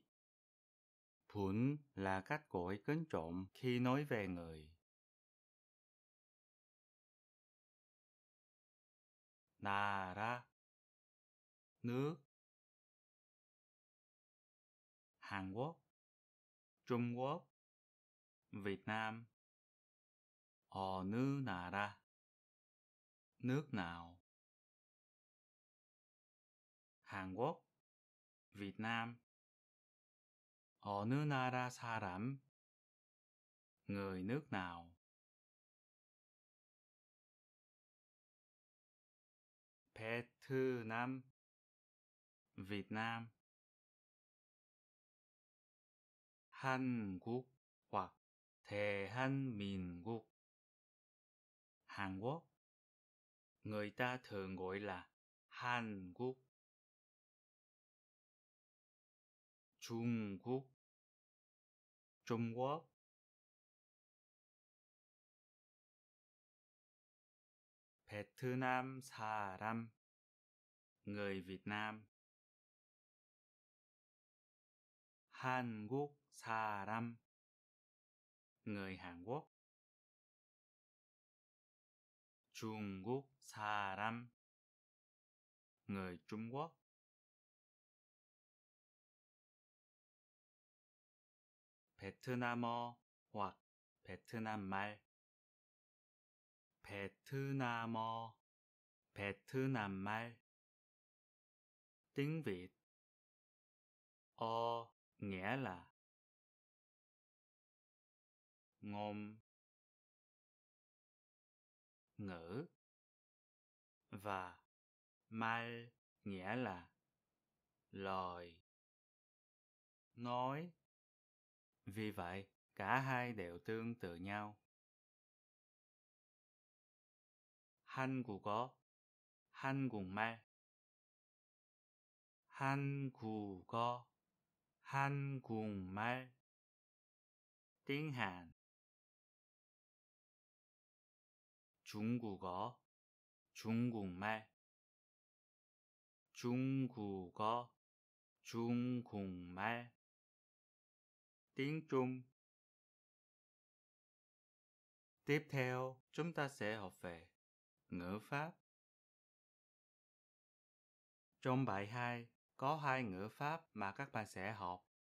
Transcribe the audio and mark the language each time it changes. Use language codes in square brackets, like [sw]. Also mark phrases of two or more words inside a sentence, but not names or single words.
[vi] 분 là cách gọi kính trọng khi nói về người. [ko] 나라, nước. [vi] Hàn Quốc, Trung Quốc, Việt Nam. [ko] 어느 나라, [vi] nước nào. Hàn Quốc, Việt Nam. [ko] 어느 나라 사람, [vi] người nước nào. [ko] 베트남, Việt Nam. [vi] 한국 hoặc 대한민국, Hàn Quốc. Người ta thường gọi là Hàn Quốc. Trung Quốc, Trung Quốc. [ko] 베트남 사람, [vi] người Việt Nam. [ko] 한국 사람, [vi] người Hàn Quốc. [ko] 중국 사람, [vi] người Trung Quốc. [ko] 베트남어 hoặc 베트남 말. 베트남어, 베트남 말. [vi] Tiếng Việt. Nghĩa là ngôn, ngữ, và mal nghĩa là lời, nói. Vì vậy, cả hai đều tương tự nhau. [ko] 한국어, 한국말. 한국어, 한국말. [vi] Tiếng Hàn. [ko] 중국어, 중국말. 중국어, 중국말. [vi] Tiếng Trung. Tiếp theo, chúng ta sẽ học về ngữ pháp. Trong bài 2, có 2 ngữ pháp mà các bạn sẽ học.